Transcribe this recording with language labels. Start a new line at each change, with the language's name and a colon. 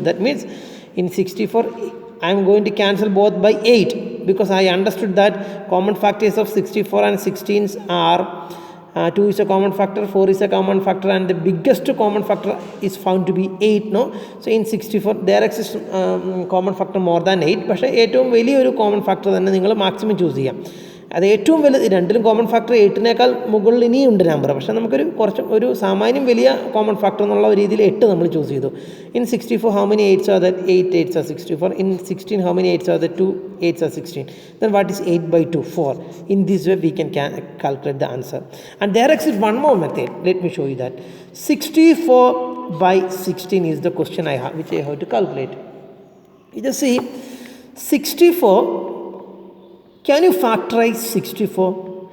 English: That means in 64, I am going to cancel both by 8 because I understood that common factors of 64 and 16 are 2 is a common factor, 4 is a common factor, and the biggest common factor is found to be 8, no? So in 64, there exists common factor more than 8, but
Malayalam: ഏറ്റവും വലിയൊരു
English: common factor
Malayalam: തന്നെ നിങ്ങൾ
English: maximum choose ചെയ്യാം.
Malayalam: അത് ഏറ്റവും വലുത് രണ്ടിലും common factor 8നേക്കാൾ മുകളിൽ ഇനിയുണ്ട് നമ്പർ, പക്ഷേ നമുക്കൊരു ഒരു സാമാന്യം വലിയ കോമൺ ഫാക്ടർ എന്നുള്ള രീതിയിൽ 8 നമ്മൾ ചൂസ് ചെയ്തു.
English: In 64 how many 8s are that? 8 8s are 64. In 16 how many 8s are that? 2 8s are 16. Then what is 8 by 2? 4. In this way we can calculate the answer. And there exists one more method. Let me show you that. 64 by 16 is the question I have, which I have to calculate. You just see 64. Can you factorize 64?